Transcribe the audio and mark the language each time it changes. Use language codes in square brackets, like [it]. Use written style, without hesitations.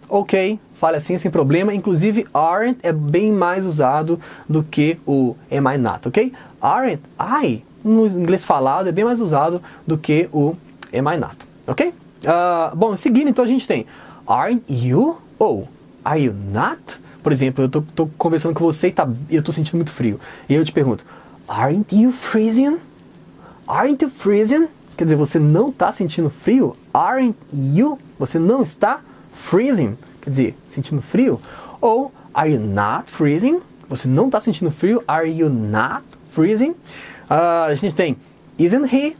[pt] Ok, fale assim sem problema. Inclusive, aren't é bem mais usado do que o am I not, ok? Aren't I, no inglês falado, é bem mais usado do que o am I not, ok? Bom, seguindo, então a gente tem [en] aren't you [pt] ou [en] are you not? [pt] Por exemplo, eu tô conversando com você e eu tô sentindo muito frio. E eu te pergunto, [en] aren't you freezing? Aren't you freezing? [pt] Quer dizer, você não está sentindo frio? [en] Aren't you? [pt] Você não está freezing? Quer dizer, sentindo frio? Ou [en] are you not freezing? [pt] Você não está sentindo frio? [en] Are you not freezing? [pt] A gente tem [en] isn't he?